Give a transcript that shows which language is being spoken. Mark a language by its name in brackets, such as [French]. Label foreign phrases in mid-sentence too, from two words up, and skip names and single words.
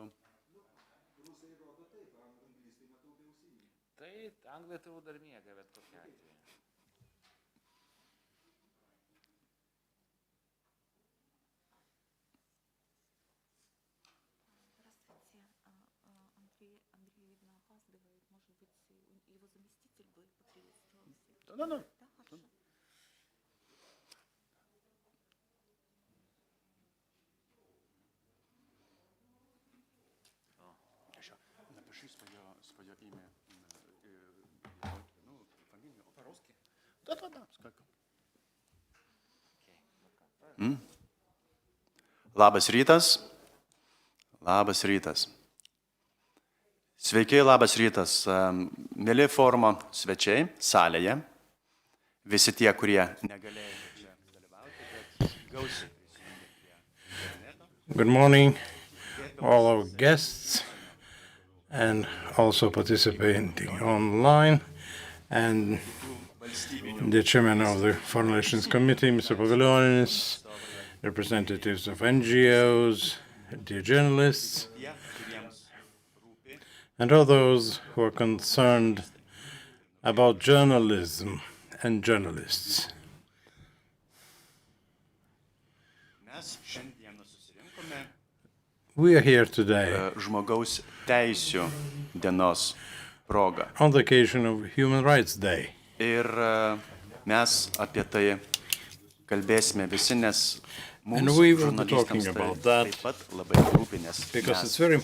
[Lithuanian] Rusai rodo taip, anglistai matau be ausinių. Tai anglai turbūt dar miega, bet kokia atveju. [Russian] Да. Напиши свое имя, фамилию по-русски. Да, сколько. [Lithuanian] Labas rytas. Labas rytas. Sveiki, labas rytas. Mėly forumo svečiai salėje. Visi tie, kurie negalėjo čia dalyvauti, bet gausiai prisijungė prie interneto. [English] Good morning, all our guests, and also participating online, and the chairman of the Foreign Relations Committee, Mr. Paviljonis, representatives of NGOs, dear journalists, and all those who are concerned about journalism and journalists. We are here today [Lithuanian] Žmogaus teisių dienos proga. [English] on the occasion of Human Rights Day. [Lithuanian] Ir mes apie tai kalbėsime visi, nes [English] And [Lithuanian] mums [English] we will be talking [Lithuanian] žurnalistams [English] about [Lithuanian] taip [English] that [Lithuanian] pat labai rūpi, nes [English] because [Lithuanian] mes [English] it's very